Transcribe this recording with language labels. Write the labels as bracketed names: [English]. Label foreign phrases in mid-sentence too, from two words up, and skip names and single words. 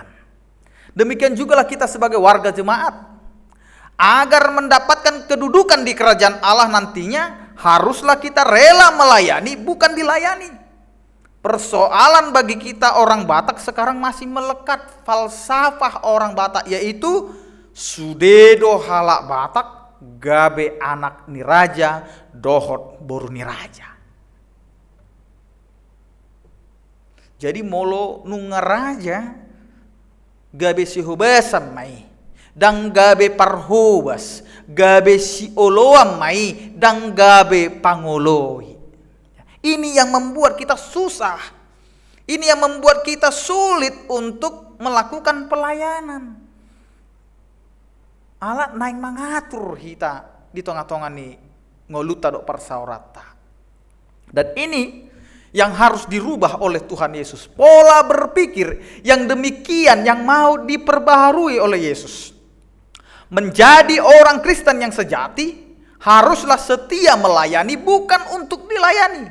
[Indonesian] Demikian jugalah kita sebagai warga jemaat. Agar mendapatkan kedudukan di kerajaan Allah nantinya, haruslah kita rela melayani, bukan dilayani. Persoalan bagi kita orang Batak sekarang masih melekat falsafah orang Batak, yaitu [Batak Toba] sudedo halak Batak, gabe anak niraja, dohot boru niraja. Jadi molo nungaraja gabe sihubasan mai, dan gabe parhubas, gabe si oloam mai, dan gabe pangoloi. [Indonesian] Ini yang membuat kita susah. Ini yang membuat kita sulit untuk melakukan pelayanan. Allah naik mengatur kita di tengah-tengah [Batak Toba] ni ngoluta dok persaurata. [Indonesian] Dan ini yang harus dirubah oleh Tuhan Yesus. Pola berpikir yang demikian yang mau diperbaharui oleh Yesus. Menjadi orang Kristen yang sejati haruslah setia melayani, bukan untuk dilayani.